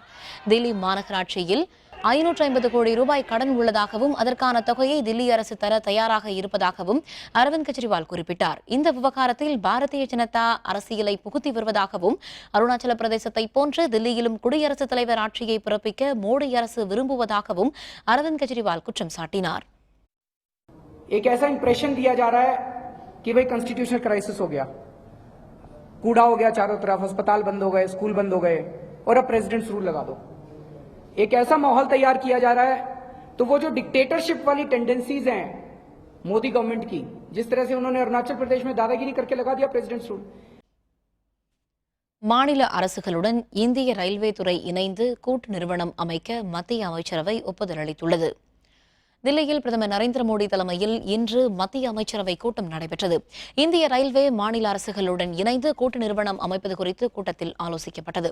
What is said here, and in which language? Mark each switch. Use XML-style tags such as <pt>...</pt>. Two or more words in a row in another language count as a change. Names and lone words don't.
<ta>தில்லி மாநகராட்சியில் 550 கோடி ரூபாய் கடன் உள்ளதாகவும், அதற்கான தொகையை தில்லி அரசு தர தயாராக இருப்பதாகவும் அரவிந்த் கெஜ்ரிவால் குறிப்பிட்டார். இந்த விவகாரத்தில் பாரதிய ஜனதா அரசியலை புகுத்தி வருவதாகவும், அருணாச்சல பிரதேசத்தை போன்று தில்லியிலும் குடியரசுத் தலைவர் ஆட்சியை பிறப்பிக்க மோடி அரசு விரும்புவதாகவும் அரவிந்த் கெஜ்ரிவால் குற்றம் சாட்டினார்.</ta> <hi>एक ऐसा इंप्रेशन दिया जा रहा है कि भाई</hi> <en>constitutional crisis</en> <hi>हो गया, कूड़ा हो गया चारों तरफ, अस्पताल बंद हो गए, स्कूल बंद हो गए और अब</hi> <en>president's rule</en> <hi>लगा दो. एक ऐसा माहौल तैयार किया जा रहा है, तो वो जो डिक्टेटरशिप वाली टेंडेंसीज हैं मोदी गवर्नमेंट की, जिस तरह से उन्होंने अरुणाचल प्रदेश में दादागिरी करके लगा दिया</hi> <en>president's rule.</en> <ta>மாநில அரசுகளுடன் இந்திய ரயில்வே துறை இணைந்து கூட்டு நிறுவனம் அமைக்க மத்திய அமைச்சரவை ஒப்புதல் அளித்துள்ளது. தில்லியில் பிரதமர் நரேந்திர மோடி தலைமையில் இன்று மத்திய அமைச்சரவை கூட்டம் நடைபெற்றது. இந்திய ரயில்வே மாநில அரசுகளுடன் இணைந்து கூட்டு நிறுவனம் அமைப்பது குறித்து கூட்டத்தில் ஆலோசிக்கப்பட்டது.</ta>